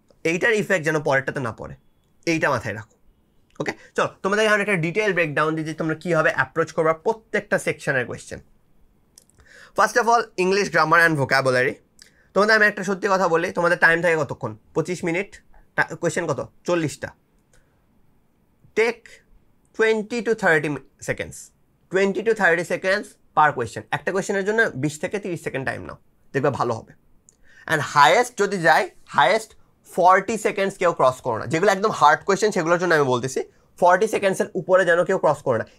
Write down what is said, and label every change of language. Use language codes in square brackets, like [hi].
[bn] এইটার ইফেক্ট যেন পরেরটাতে না পড়ে, এইটা মাথায় রাখো। ওকে, চলো তোমাদের এখানে একটা ডিটেল ব্রেকডাউন দিচ্ছি তোমরা কীভাবে অ্যাপ্রোচ করবা প্রত্যেকটা সেকশনের question. First of all English grammar and vocabulary. তোমাদের আমি একটা সত্যি কথা বলি, তোমাদের টাইম থাকে কতক্ষণ? 25 মিনিট, কোয়েশ্চেন কত? 40টা। [en] Take 20 to 30 seconds, 20 to 30 seconds per question. [bn] একটা কোয়েশ্চেনের জন্য 20 থেকে 30 সেকেন্ড টাইম নাও, দেখবে ভালো হবে। অ্যান্ড হায়েস্ট যদি যায়, হায়েস্ট 40 সেকেন্ডস কেউ ক্রস করো না। যেগুলো একদম হার্ড কোয়েশ্চেন সেগুলোর জন্য আমি বলতেছি 40 সেকেন্ডসের উপরে যেন কেউ ক্রস করো না।